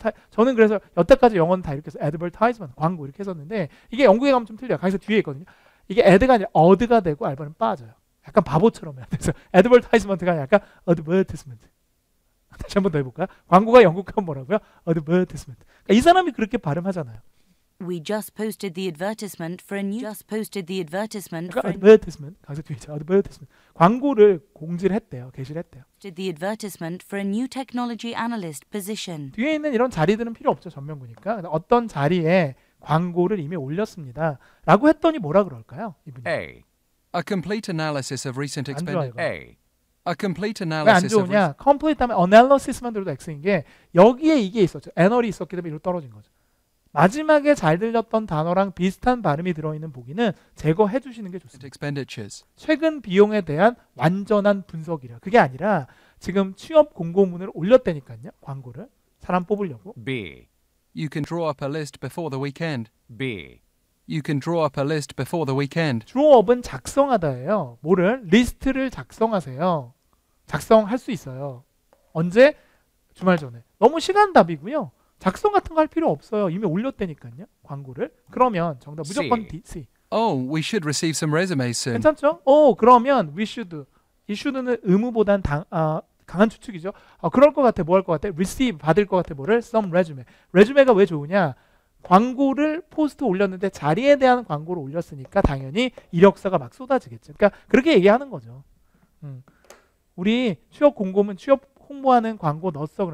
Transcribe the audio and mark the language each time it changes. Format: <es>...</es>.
<ko>저는 그래서 여태까지 영어는 다 이렇게 해서 advertisement, 광고 이렇게 했었는데 이게 영국에 가면 좀 틀려요. 강의서 뒤에 있거든요. 이게 ad가 아니라 어드가 되고 알바는 빠져요. 약간 바보처럼 해야 돼서 advertisement가 아니라 약간 advertisement. 다시 한 번 더 해볼까요? 광고가 영국 하면 뭐라고요?</ko> <en>advertisement.</en> <ko>그러니까 이 사람이 그렇게 발음하잖아요.</ko> <en>We just posted the advertisement for a new. Just posted the advertisement</en> <ko>그러니까</ko> <en>for.</en> <ko>advertisement. 강의서 뒤에 있죠. advertisement. 광고를 공지를 했대요. 게시를 했대요.</ko> <en>Posted the advertisement for a new technology analyst position.</en> <ko>뒤에 있는 이런 자리들은 필요 없죠. 전면구니까. 어떤 자리에 광고를 이미 올렸습니다. 라고 했더니 뭐라 그럴까요? 이분이.</ko> <en>A. A complete analysis of recent</en> <ko>안 좋아,</ko> <en>expenditure.</en> <ko>이거.</ko> <en>A. A complete</en> <ko>왜 안</ko> <en>analysis of</en> <ko>좋으냐? complete 하면 analysis만 들어도 X인 게 여기에 이게 있었죠. 애널이 있었기 때문에 이로 떨어진 거죠. 마지막에 잘 들렸던 단어랑 비슷한 발음이 들어있는 보기는 제거해 주시는 게</ko> <en>recent</en> <ko>좋습니다.</ko> <en>expenditures.</en> <ko>최근 비용에 대한 완전한 분석이라. 그게 아니라 지금 취업 공고문을 올렸다니까요. 광고를. 사람 뽑으려고.</ko> <en>B. You can draw up a list before the weekend. B. You can draw up a list before the weekend.</en> <ko>drawup은 작성하다예요. 뭐를? 리스트를 작성하세요. 작성할 수 있어요. 언제? 주말 전에. 너무 시간답이고요. 작성 같은 거 할 필요 없어요. 이미 올렸다니까요. 광고를. 그러면 정답 무조건</ko> <en>C. D, C. Oh, we should receive some resumes soon.</en> <ko>괜찮죠? 그러면 we should. 이 should는 의무보단 강한 추측이죠. 그럴 것 같아. 뭐 할 것 같아? receive, 받을 것 같아. 뭐를?</ko> <en>some resume.</en> <ko>resume가 왜 좋으냐? 광고를 포스트 올렸는데 자리에 대한 광고를 올렸으니까 당연히 이력서가 막 쏟아지겠죠. 그러니까 그렇게 얘기하는 거죠. 우리 취업 공고문 취업 홍보하는 광고 넣었어.</ko>